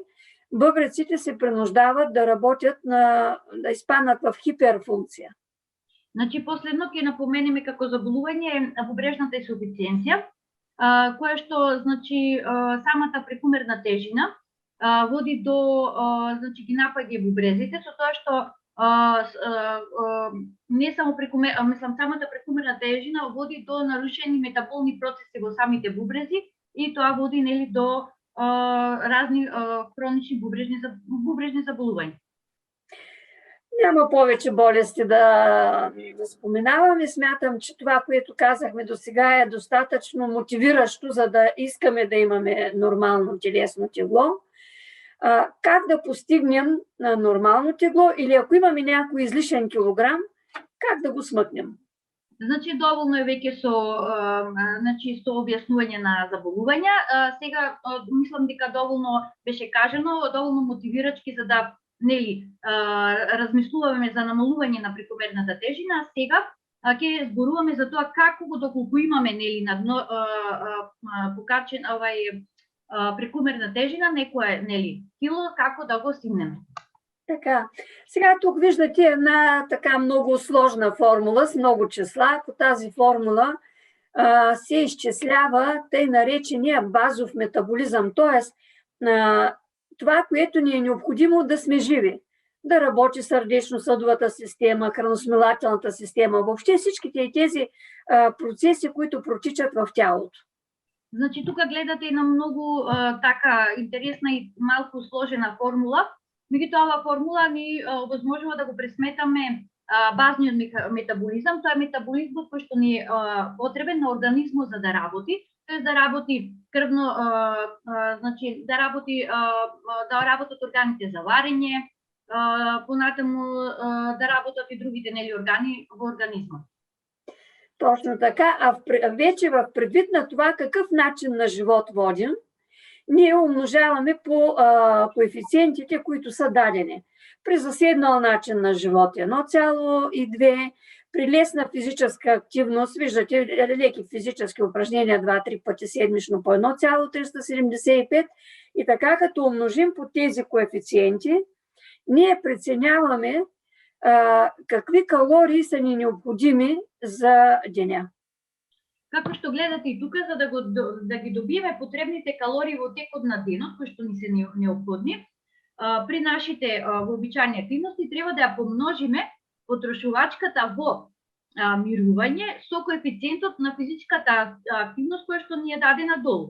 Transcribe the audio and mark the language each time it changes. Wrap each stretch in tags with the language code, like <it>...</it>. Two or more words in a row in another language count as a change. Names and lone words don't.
<bg>Бъбреците се принуждават да работят, да изпаднат в хиперфункция.</bg> <mk>Значи, последно ќе напоменеме како заболување е бубрежната инсуфициенција, која што, значи, самата прекумерна тежина води до, значи, ги напаѓа бубрезите, со тоа што не само самата прекумерна тежина води до нарушени метаболни процеси во самите бубрези и тоа води, нели, до разни хронични бубрежни заболувања.</mk> <bg>Няма повече болести да споменавам и смятам, че това, което казахме до сега е достатъчно мотивиращо, за да искаме да имаме нормално телесно тегло. Как да постигнем нормално тегло или ако имаме някой излишен килограм, как да го смъкнем?</bg> <mk>Значи, доволно е веќе со објаснување на заболувања. Сега, мислам дека доволно беше кажано, доволно мотивирачки за да, нели, размислуваме за намалување на прекомерната тежина. Сега ќе зборуваме за тоа како доколку имаме, нели, покачен прекумерна тежина, некое, нели, кило, како да го стигнеме.</mk> <bg>Така, сега тук виждате една така много сложна формула с много числа. По тази формула се изчислява тъй наречения базов метаболизъм, т.е. това, което ни е необходимо да сме живи. Да работи сърдечно-съдовата система, храносмилателната система, въобще всичките тези процеси, които протичат в тялото.</bg> <mk>Значи, тук гледате една много така интересна и малко сложена формула. Меѓутоа, оваа формула ни овозможува да го пресметаме базниот метаболизам. Тоа е метаболизмот кој што ни е потребен на организмот за да работи. Тоест да работи крвно, значи да работат органите за варење, понатаму да работат и другите, нели, органи во организмот.</mk> <bg>Точно така, вече в предвид на това какъв начин на живот водим, ние умножаваме по коефициентите, които са дадени. При заседнал начин на живот 1,2, при лесна физическа активност, виждате, леки физически упражнения 2-3 пъти седмично по 1,375 и така като умножим по тези коефициенти, ние преценяваме какви калории са ни необходими за деня.</bg> <mk>Како што гледате и тука, за да ги добиеме потребните калории во текот на денот, кои што ни се необходни, при нашите вообичаени активности треба да ја помножиме потрошувачката во мирување со коефициентот на физичката активност која што ни е дадена долу.</mk>